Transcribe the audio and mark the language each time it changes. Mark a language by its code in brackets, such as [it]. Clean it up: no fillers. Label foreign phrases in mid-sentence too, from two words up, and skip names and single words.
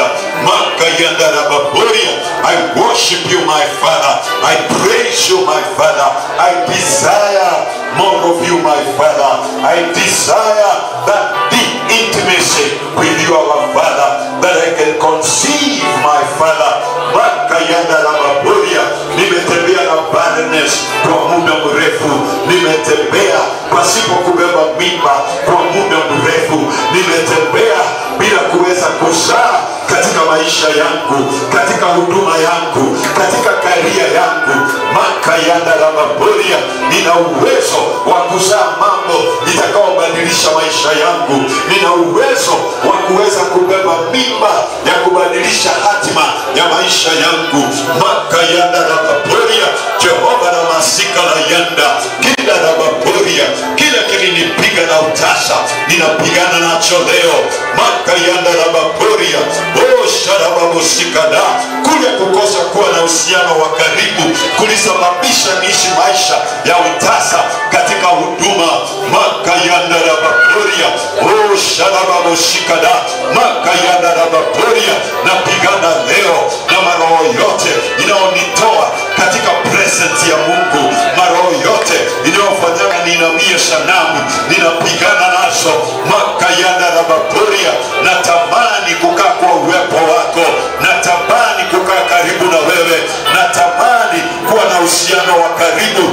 [en] Maka yanda na baboria. I worship you my Father, I praise you my Father, I desire more of you my Father, I desire that deep intimacy with you our Father, that I can conceive my Father. Maka yanda na baboria. [sw] Nimetembea na barrenness kwa muda mrefu, nimetembea pasipo kubeba mimba kwa muda mrefu, nimetembea bila kuweza kuzaa katika maisha yangu, katika huduma yangu, katika karia yangu. Maka yanda na baboria. Nina uwezo wa kuzaa mambo itakaobadilisha maisha yangu. Nina uwezo wa kuweza kubeba mimba ya kubadilisha hatima ya maisha yangu. Maka yanda na baboria Jehova na masika na yanda kila na baboria. Kila kilinipiga na utasa ninapigana nacho leo. Maka yanda na baboria oh shara baboshikana. Kule kukosa kuwa na uhusiano wa karibu kulisababisha niishi maisha ya utasa katika huduma. Maka yanda na baboria oh shara baboshikana. Maka yanda na baboria. Napigana leo na maroho yote inaonitoa katika presence ya Mungu. Maroho yote inayofanyana ninamie sanamu ninapigana nazo. Maka yanda na baboria. Natamani kukaa kwa uwepo wako, natamani kukaa karibu na wewe, natamani kuwa na uhusiano wa karibu.